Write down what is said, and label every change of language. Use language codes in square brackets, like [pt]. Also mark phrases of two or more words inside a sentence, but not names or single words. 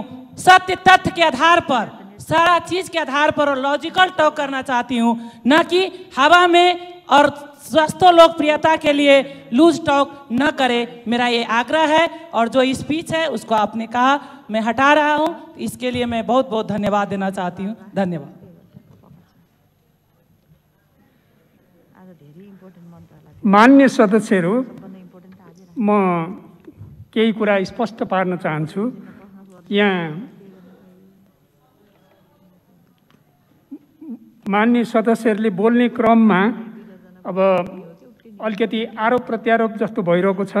[hi] सत्य तथ्य के आधार पर, सारा चीज़ के आधार पर और [en] logical talk [hi] करना चाहती हूँ, न कि हवा में और स्वास्थ्य लोकप्रियता के लिए [en] loose talk [hi] न करे। मेरा ये आग्रह है। और जो स्पीच है उसको आपने कहा मैं हटा रहा हूँ, इसके लिए मैं बहुत बहुत धन्यवाद देना चाहती हूँ। धन्यवाद। [ne] मान्य सदस्यहरू, म केही कुरा स्पष्ट पार्न चाहन्छु। यहाँ मान्य सदस्यहरूले बोल्ने क्रममा अब अलिकति आरोप प्रत्यारोप जस्तो भइरहेको छ।